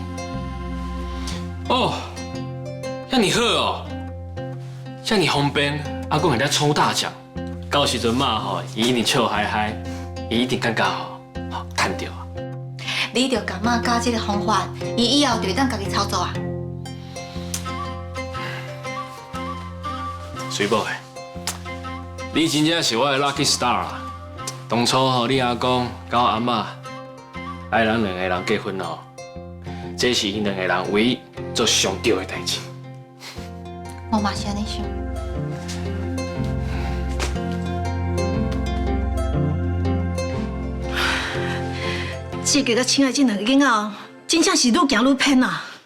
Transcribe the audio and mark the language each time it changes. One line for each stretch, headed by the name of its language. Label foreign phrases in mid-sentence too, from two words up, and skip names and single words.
Min Nan Chinese: 哦，遐尼好哦，遐尼方便，阿公还在抽大奖，到时阵嘛吼，伊一定笑嗨嗨，伊一定感觉吼，赚到啊！你着感觉教这个方法，伊以后就会当家己操作啊。水宝诶，你真正是我的
English: lucky star
Min Nan Chinese: 啊！当初吼，你阿公甲我阿嬷爱咱2个人结婚吼，这是因2个人唯一做上对的代志。我嘛是安尼想。这个甲亲爱这2个囡仔，真正是愈行愈偏啊！